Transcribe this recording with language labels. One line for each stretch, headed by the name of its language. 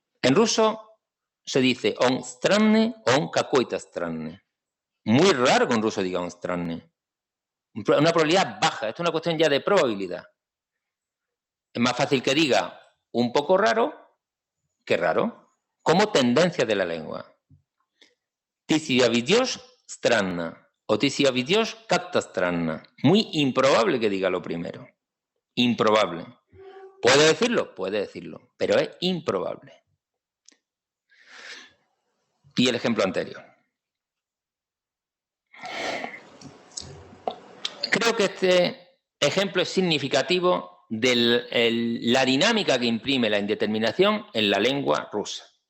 Spanish: En ruso se dice
Russian: on stranne, on какой-то странный.
Spanish: Muy raro que un ruso diga
Russian: on stranne.
Spanish: Una probabilidad baja, esto es una cuestión ya de probabilidad. Es más fácil que diga un poco raro que raro, como tendencia de la lengua.
Russian: Ты себя ведешь странно. O ты себя ведешь как-то странно.
Spanish: Muy improbable que diga lo primero. Improbable. ¿Puede decirlo? Puede decirlo, pero es improbable. Y el ejemplo anterior. Creo que este ejemplo es significativo de la dinámica que imprime la indeterminación en la lengua rusa.